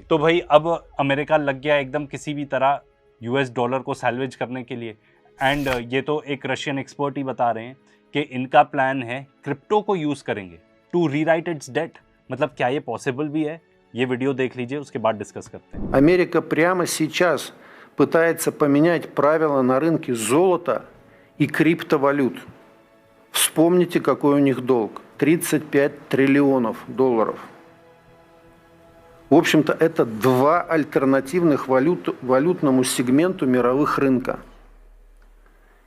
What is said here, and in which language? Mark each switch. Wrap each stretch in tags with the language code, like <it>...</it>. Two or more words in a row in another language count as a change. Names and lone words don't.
<hi>तो भाई अब अमेरिका लग गया एकदम किसी भी तरह</hi> <en>US dollar</en> <hi>को सैल्वेज करने के लिए। एंड ये तो एक</hi> <en>Russian expert</en> <hi>ही बता रहे हैं कि इनका प्लान है क्रिप्टो को यूज करेंगे</hi> <en>to rewrite its debt.</en> <hi>मतलब क्या ये पॉसिबल भी है? ये वीडियो देख लीजिए, उसके बाद डिस्कस करते हैं।</hi> <ru>Америка прямо сейчас пытается поменять правила на рынке золота и криптовалют. Вспомните, какой у них долг. 35 триллионов долларов. В общем-то, это 2 альтернативных валютному сегменту мировых рынка.</ru>